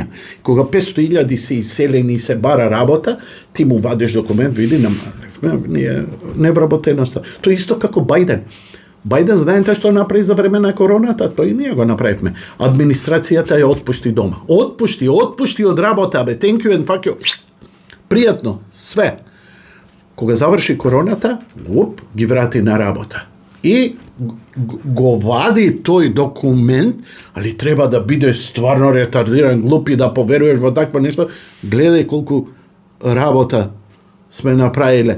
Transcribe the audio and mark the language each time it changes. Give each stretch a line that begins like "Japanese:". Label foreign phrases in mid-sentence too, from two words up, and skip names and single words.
Macedonian: Кога 500.000 се иселени и се бара работа, ти му вадиш документ, види, намаливме невработеноста. Тоа исто како Бајден. Бајден, знаете што направи за време на короната? Тој ние го направивме. Администрацијата ја отпушти дома. Отпушти од работа,
English: thank you and fuck you.
Macedonian: Пријатно, све. Кога заврши короната, ги врати на работа. И го вади тој документ, али треба да бидеш стварно ретардиран, глуп и да поверуваш во такво нешто. Гледај колку работа сме направиле.